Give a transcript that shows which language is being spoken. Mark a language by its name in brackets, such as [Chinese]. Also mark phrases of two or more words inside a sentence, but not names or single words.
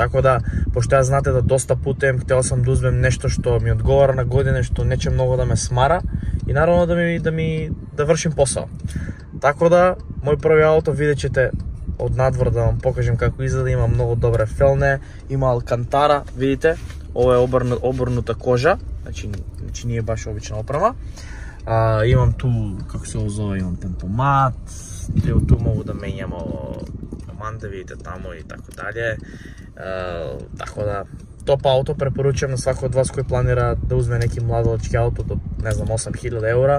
[Serbian] Tako da, pošto ja znate da dosta putujem, htio sam da uzmem nešto što mi odgovara na godine, što neće mnogo da me smara i naravno da vršim posao. Tako da, moj prvi auto vidjet ćete od nadvora da vam pokažem kako izgleda, ima mnogo dobre felne, ima Alcantara, vidite, [Macedonian] Ова е обрнута кожа, значи не е баш обична опрема. Имам ту, како се озове, имам темпомат, ту могу да менјам команда, видите таму и така далje. Така да, топ ауто препоручувам на свако од вас кој планира да узме неки младолички ауто до, не знам, 8000 евра.